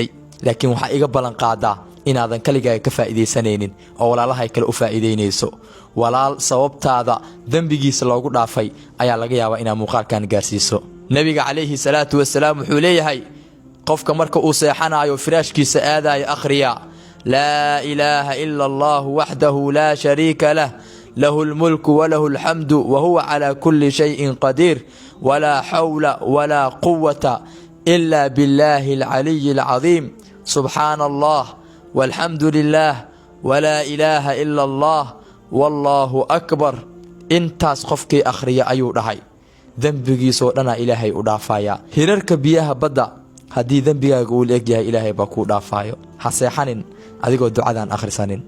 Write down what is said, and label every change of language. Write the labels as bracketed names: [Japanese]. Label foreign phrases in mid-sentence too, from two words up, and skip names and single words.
[Somali] laakiin waxa iga balan qaadaa inaadan kaligaaga ka faa'iideysanaynin oo walaalahay kale u faa'iideynayso. walaal sababtaada dambigiisa loogu dhaafay ayaa laga yaabaa inaad muuqaalkan gaarsiiso. nabiga calayhi salaatu wasalaam wuxuu leeyahay qofka marka uu seexanayo firaashkiisa aadayo akhriya [Arabic] لا إله إلا الله وحده لا شريك له له الملك وله الحمد وهو على كل شيء قدير ولا حول ولا قوة إلا بالله العلي العظيم سبحان الله والحمد لله ولا إله إلا الله والله أكبر. [Somali] intaas qofkii akhriya ayuu dhahay dambigiisoo dhana ilaahay u dhaafaya. hirarka biyaha badda hadii dambigaaga uu leeg yahay ilaahay baa ku dhaafayo. ha seexanin adigoo ducadan akhrisanin.